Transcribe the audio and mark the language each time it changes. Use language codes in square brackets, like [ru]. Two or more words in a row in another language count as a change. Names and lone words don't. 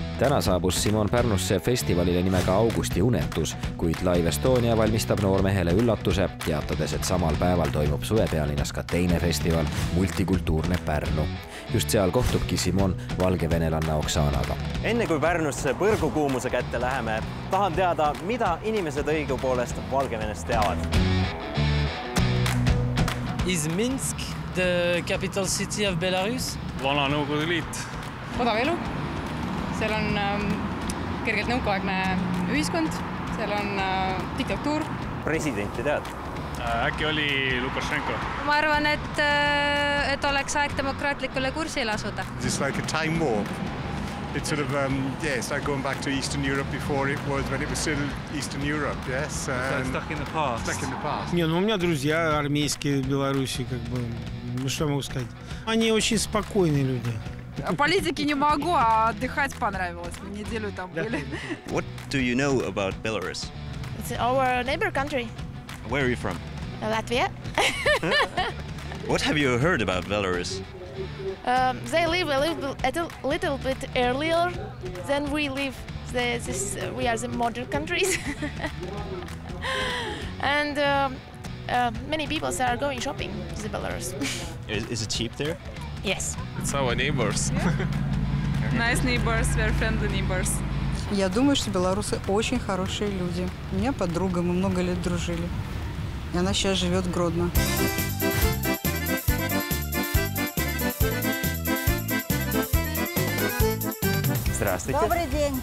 [et] Täna saabus Simon Pärnusse festivalile nimega Augusti unetus, kuid Live Estonia valmistab noormehele üllatuse, teatades, et samal päeval toimub suvepealinnas ka teine festival, Multikultuurne Pärnu. Just seal kohtubki Simon valgevenelanna Oksanaga. Enne kui Pärnusse põrgukuumuse kätte läheme, tahan teada, mida inimesed õigupoolest Valgevenest teavad. [en] Is Minsk the capital city of Belarus? [et] Vana Nõukogude Liit. Odav elu. Seal on kergelt nõukaaegne ühiskond. Seal on diktatuur. Presidenti tead? Äkki oli Lukašenko? Ma arvan, et oleks aeg demokraatlikule kursile asuda. [en] It's like a time warp. It's sort of, it's like going back to Eastern Europe before it was, when it was still Eastern Europe, yes. Stuck in the past. Stuck in the past. [ru] Не, ну у меня друзья армейские в Беларуси, как бы, ну что могу сказать. Они очень спокойные люди. Политики не могу, а отдыхать понравилось. Мы неделю там были. [en] What do you know about Belarus? It's our neighbor country. Where are you from? Latvia. What have you heard about Belarus? They live a little bit earlier than we live. We are the modern countries. And many people are going shopping to Belarus. Is it cheap there? Yes. It's our neighbors. Nice neighbors, very friendly neighbors. [ru] Я думаю, что белорусы очень хорошие люди. У меня подруга, мы много лет дружили. И она сейчас живет в Гродно. Здравствуйте. Добрый день.